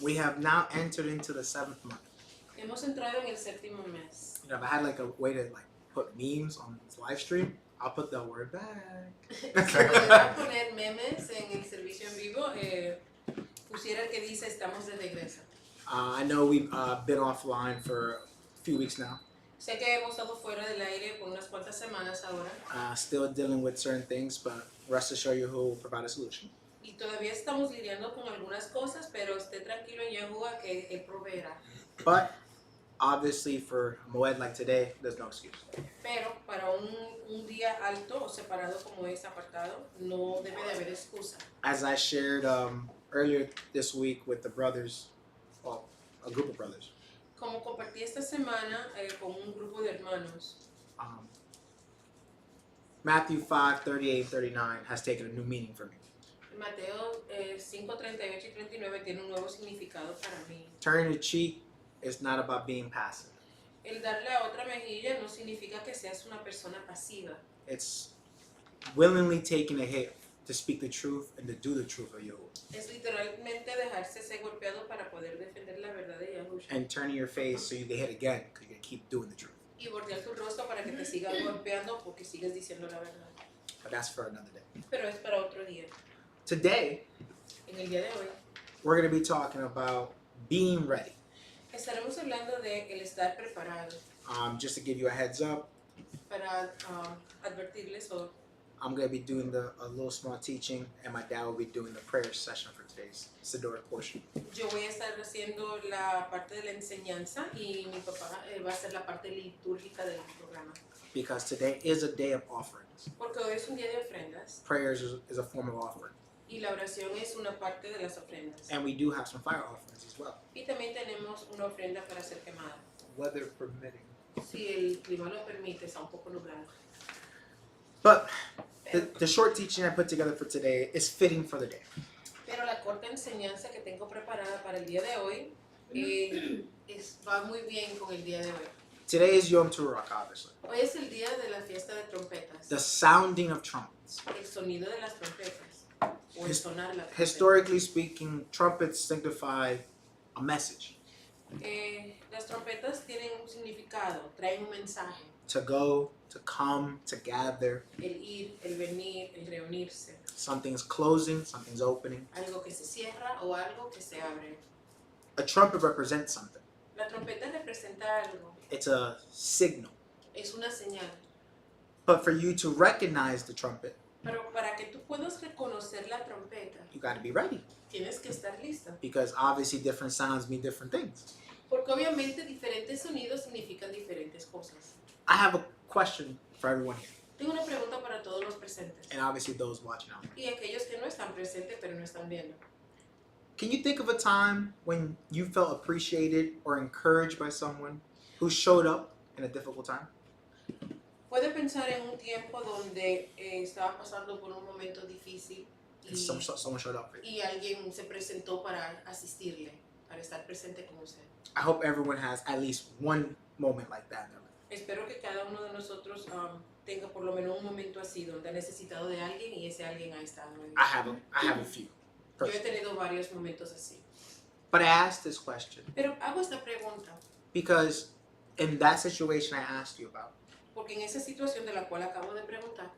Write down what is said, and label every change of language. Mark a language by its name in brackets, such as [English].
[English] We have now entered into the 7th month. [Spanish] Hemos entrado en el séptimo mes. [English] You know, if I had like a way to like put memes on this live stream, I'll put the word back. [Spanish] Si pudiera poner memes en el servicio en vivo, pusiera el que dice estamos de regreso. [English] I know we've been offline for a few weeks now. [Spanish] Sé que hemos estado fuera del aire por unas cuantas semanas ahora. [English] Still dealing with certain things, but rest assured you who will provide a solution. [Spanish] Y todavía estamos lidiando con algunas cosas, pero esté tranquilo en Yahuwah que Él proveerá. [English] But obviously for a moed like today, there's no excuse. [Spanish] Pero para un día alto o separado como es apartado, no debe de haber excusa. [English] As I shared earlier this week with the brothers, well, a group of brothers. [Spanish] Como compartí esta semana con un grupo de hermanos. [English] Matthew 5:38 and 39 has taken a new meaning for me. [Spanish] Mateo 5:38 y 39 tiene un nuevo significado para mí. [English] Turning the cheek is not about being passive. [Spanish] El darle a otra mejilla no significa que seas una persona pasiva. [English] It's willingly taking a hit to speak the truth and to do the truth of Yahuwah. [Spanish] Es literalmente dejarse ser golpeado para poder defender la verdad de Yahuwah. [English] And turning your face so you can hit again because you're going to keep doing the truth. [Spanish] Y voltear tu rostro para que te sigan golpeando porque sigues diciendo la verdad. [English] But that's for another day. [Spanish] Pero es para otro día. [English] Today, [Spanish] En el día de hoy, [English] we're going to be talking about being ready. [Spanish] estaremos hablando de el estar preparado. [English] Just to give you a heads up, [Spanish] Para advertirles o [English] I'm going to be doing a little small teaching, and my dad will be doing the prayer session for today's Siddur portion. [Spanish] yo voy a estar haciendo la parte de la enseñanza y mi papá va a hacer la parte litúrgica del programa. [English] Because today is a day of offerings. [Spanish] Porque hoy es un día de ofrendas [English] Prayers is a form of offering. [Spanish] y la oración es una parte de las ofrendas. [English] And we do have some fire offerings as well. [Spanish] Y también tenemos una ofrenda para ser quemada. [English] Weather permitting. [Spanish] Si el clima lo permite, está un poco nublado. [English] But the short teaching I put together for today is fitting for the day. [Spanish] Pero la corta enseñanza que tengo preparada para el día de hoy va muy bien con el día de hoy. [English] Today is Yom Teruah, obviously. [Spanish] Hoy es el día de la fiesta de trompetas. [English] The sounding of trumpets. [Spanish] El sonido de las trompetas. O el sonar la trompeta. [English] Historically speaking, trumpets signify a message. [Spanish] Las trompetas tienen un significado, traen un mensaje. [English] To go, to come, to gather. [Spanish] El ir, el venir, el reunirse. [English] Something's closing, something's opening. [Spanish] Algo que se cierra o algo que se abre. [English] A trumpet represents something. [Spanish] La trompeta representa algo. [English] It's a signal. [Spanish] Es una señal. [English] But for you to recognize the trumpet, [Spanish] Pero para que tú puedas reconocer la trompeta, [English] you got to be ready. [Spanish] tienes que estar lista. [English] Because obviously different sounds mean different things. [Spanish] Porque obviamente diferentes sonidos significan diferentes cosas. [English] I have a question for everyone here. [Spanish] Tengo una pregunta para todos los presentes. [English] And obviously those watching out. [Spanish] Y aquellos que no están presentes pero no están viendo. [English] Can you think of a time when you felt appreciated or encouraged by someone who showed up in a difficult time? [Spanish] Puede pensar en un tiempo donde estaba pasando por un momento difícil [English] And someone showed up for you. [Spanish] y alguien se presentó para asistirle, para estar presente con usted. [English] I hope everyone has at least one moment like that in their life. [Spanish] Espero que cada uno de nosotros tenga por lo menos un momento así donde ha necesitado de alguien y ese alguien ha estado. [English] I have a few. [Spanish] Yo he tenido varios momentos así. [English] But I asked this question [Spanish] Pero hago esta pregunta [English] because in that situation I asked you about, [Spanish] porque en esa situación de la cual acabo de preguntar,